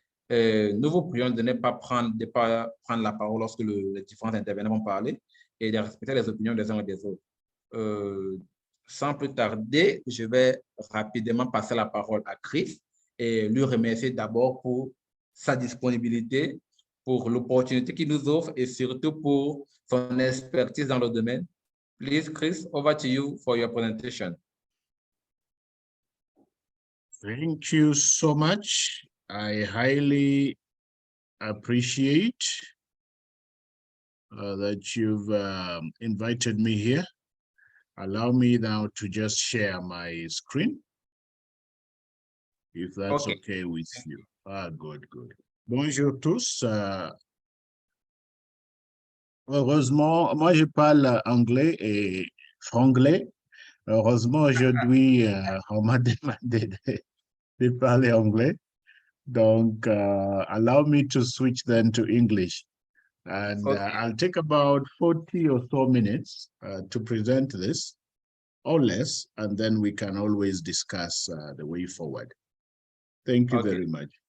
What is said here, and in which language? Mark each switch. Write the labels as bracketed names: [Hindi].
[French] Nous vous prions de ne pas prendre la parole lorsque les différents intervenants vont parler et de respecter les opinions des uns et des autres. Sans plus tarder, je vais rapidement passer la parole à Chris et lui remercier d'abord pour sa disponibilité, pour l'opportunité qu'il nous offre et surtout pour son expertise dans le domaine. [English] Please, Chris, over to you for your presentation. Thank you so much. I highly appreciate that you've invited me here. Allow me now to just share my screen, if that's okay with you. Good. [French] Bonjour tous. Heureusement, moi je parle anglais et franglais. Heureusement, aujourd'hui, on m'a demandé de parler anglais. [English] Donc, allow me to switch then to English. And I'll take about 40 or so minutes to present this, or less, and then we can always discuss the way forward. Thank you very much.